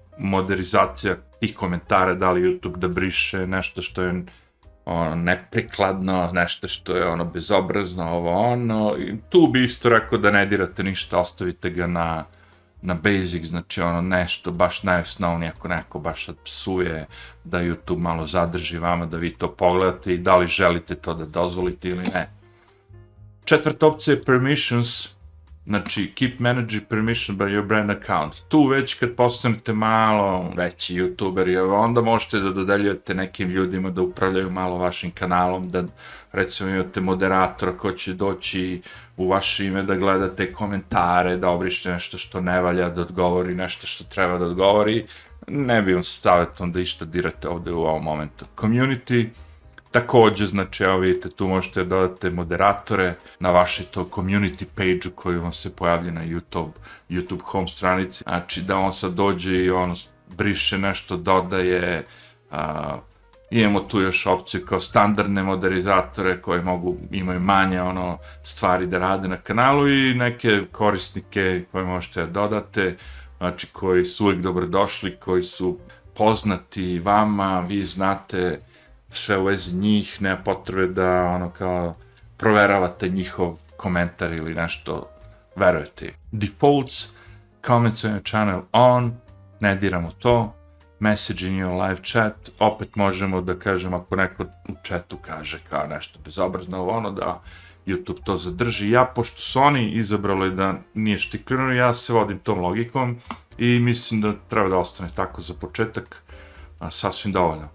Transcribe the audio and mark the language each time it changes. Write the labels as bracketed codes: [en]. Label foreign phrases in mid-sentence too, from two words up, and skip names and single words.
[sr] Moderizacija tih komentara, da li YouTube da briše nešto što je neprikladno, nešto što je bezobrazno, tu bi isto rekao da ne dirate ništa, ostavite ga na basic, znači nešto baš najosnovnije, ako neko baš psuje, da YouTube malo zadrži vama, da vi to pogledate i da li želite to da dozvolite ili ne. Četvrta opcija je [en] permissions, znači keep managing permission by your brand account. [sr] Tu već kad postanete malo veći youtuberi, onda možete da dodeljujete nekim ljudima da upravljaju malo vašim kanalom, da recimo imate moderatora ko će doći u vaše ime da gledate komentare, da obrište nešto što ne valja, da odgovori nešto što treba da odgovori. Ne bi vam savjetom da išta dirate ovde u ovom momentu. Community, takođe, znači, evo vidite, tu možete da dodate moderatore na vašoj to [en] community page-u [sr] koji vam se pojavlja na YouTube home stranici. Znači, da on sad dođe i briše nešto, dodaje. Imamo tu još opciju kao standardne moderatore koji imaju manje stvari da rade na kanalu i neke korisnike koje možete da dodate, znači, koji su uvijek dobrodošli, koji su poznati vama, vi znate sve u vezi njih, nema potrebe da kao proveravate njihov komentar ili nešto, verujete. [en] Defaults, comments on your channel on, [sr] ne diramo to. [en] Message in your live chat, [sr] opet možemo da kažemo ako neko u chatu kaže kao nešto bezobrazno, da YouTube to zadrži. Ja, pošto su oni izabrali da nije štiklirano, ja se vodim tom logikom i mislim da treba da ostane tako za početak, sasvim dovoljno.